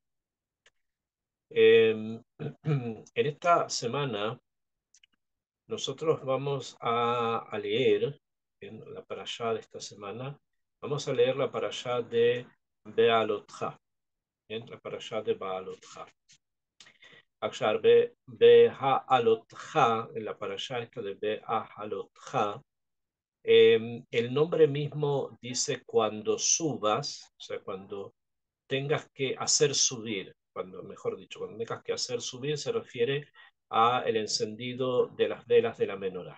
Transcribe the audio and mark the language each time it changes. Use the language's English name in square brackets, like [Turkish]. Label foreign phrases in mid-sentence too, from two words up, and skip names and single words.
[Spanish] En esta semana nosotros vamos a leer en la parashá de esta semana, vamos a leer la parashá de Bealotja, en la parashá de Bealotja. [Hebrew] עכשיו, בהעלותך, [Spanish] en la parashá esta de Bealotja, el nombre mismo dice cuando subas, o sea, cuando tengas que hacer subir, cuando, mejor dicho, cuando tengas que hacer subir se refiere a el encendido de las velas de la menorá.